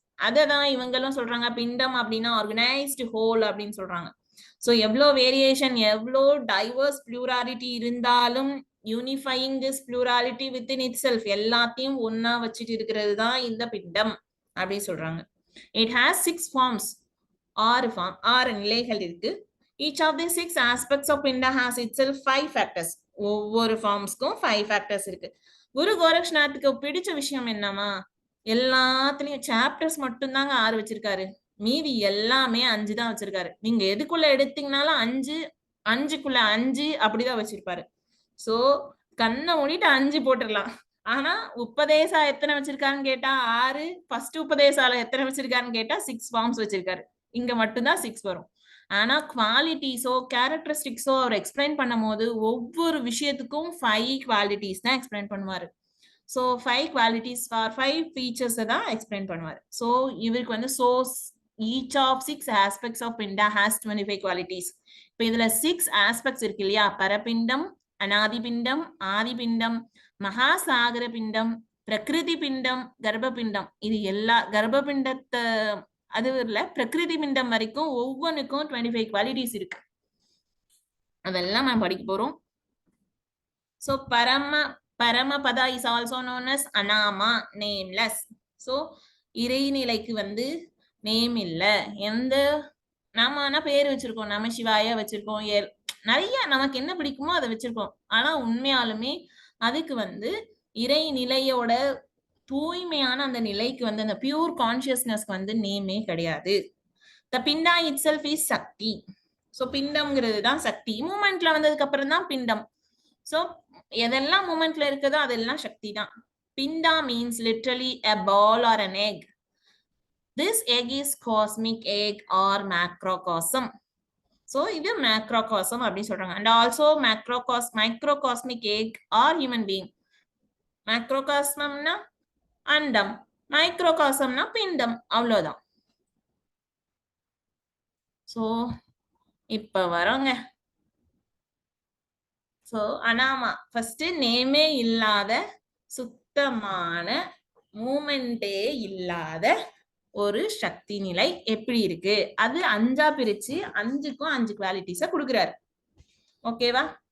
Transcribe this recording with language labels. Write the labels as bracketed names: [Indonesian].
[Tamil] அததான் இவங்களும் சொல்றாங்க, பிண்டம் அப்படின்னா ஆர்கனைஸ்டு ஹோல் அப்படின்னு சொல்றாங்க. சோ எவ்வளோ வேரியேஷன், எவ்வளோ டைவர்ஸ் பிளூராலிட்டி இருந்தாலும் [English] unifying this plurality within itself, [Tamil] எல்லாத்தையும் ஒன்னா வச்சுட்டு இருக்கிறது தான் இந்த பிண்டம் அப்படின்னு சொல்றாங்க. [English] it has 6 forms, [Tamil] 6 நிலைகள் இருக்கு. [English] each of the 6 aspects of pinda has itself 5 factors. [Tamil] ஒவ்வொரு ஃபார்ம்ஸ்க்கும் 5 ஃபேக்டர்ஸ் இருக்கு. குரு கோரக்ஷநாத்துக்கு பிடிச்ச விஷயம் என்னமா, எல்லாத்துலயும் சாப்டர்ஸ் மட்டும்தாங்க 6 வச்சிருக்காரு, மீதி எல்லாமே 5 தான் வச்சிருக்காரு. நீங்க எதுக்குள்ள எடுத்தீங்கனாலும் 5க்குள்ள 5 அப்படிதான் வச்சிருப்பாரு. சோ கண்ணை மூடிட்டு 5 போட்டுடலாம். ஆனா உபதேசா எத்தனை வச்சிருக்காருன்னு கேட்டா 6, ஃபர்ஸ்ட் உபதேசால எத்தனை வச்சிருக்காருன்னு கேட்டா 6 ஃபார்ம்ஸ் வச்சிருக்காரு. இங்க மட்டும்தான் 6 வரும். ஆனா குவாலிட்டிஸோ கேரக்டரிஸ்டிக்ஸோ அவர் எக்ஸ்பிளைன் பண்ணும் போது ஒவ்வொரு விஷயத்துக்கும் 5 குவாலிட்டிஸ் தான் எக்ஸ்பிளைன் பண்ணுவாரு. ஸோ 5 குவாலிட்டிஸ் ஃபார் 5 ஃபீச்சர்ஸ் தான் எக்ஸ்பிளைன் பண்ணுவாரு. ஸோ இவருக்கு வந்து [English] each of 6 aspects of pinda has 25 qualities. [Tamil] இப்போ இதுல 6 aspects இருக்கு இல்லையா, பரபிண்டம், அநாதி பிண்டம், ஆதி பிண்டம், மகாசாகர பிண்டம், பிரகிருதி பிண்டம், கர்ப்ப பிண்டம். இது எல்லா கர்ப்ப பிண்டத்தை அது இல்ல, பிரகிருதி பிண்டம் வரைக்கும் ஒவ்வொன்றுக்கும் 25 குவாலிட்டிஸ் இருக்கு. அதெல்லாம் நான் படிக்க போறோம். [English] So Paramapada is also known as anama, nameless. [Tamil] So இறைநிலைக்கு வந்து நேம் இல்ல, எந்த நாம பேர் வச்சிருக்கோம், நம சிவாய வச்சிருக்கோம், நிறைய நமக்கு என்ன பிடிக்குமோ அதை வச்சிருக்கோம். ஆனா உண்மையாலுமே அதுக்கு வந்து இறைநிலையோட தூய்மையான அந்த நிலைக்கு வந்து அந்த பியூர் கான்சியஸ்னஸ்க்கு வந்து நேமே கிடையாது. [English] The pinda itself is shakti. [Tamil] So பிண்டம்ங்கிறது தான் சக்தி. மூமெண்ட்ல வந்ததுக்கு அப்புறம் தான் பிண்டம். ஸோ எதெல்லாம் மூமெண்ட்ல இருக்குதோ அதெல்லாம் சக்தி தான். [English] Pinda means literally a ball or an egg. This egg is cosmic egg or macrocosm. [Tamil] So இது macrocosm அப்படின்னு சொல்றாங்க. [English] And also microcosmic egg or human being. [Tamil] Macrocosmனா அண்டம், மைக்ரோகாசம்னா பிண்டம், அவ்வளவுதான். சோ இப்ப வரோங்க. சோ அனாமா ஃபர்ஸ்ட் நேமே இல்லாத, சுத்தமான, மூமெண்டே இல்லாத ஒரு சக்தி நிலை எப்படி இருக்கு, அது 5ஆ பிரிச்சு 5க்கும் 5 குவாலிட்டிஸ கொடுக்கிறாரு. ஓகேவா?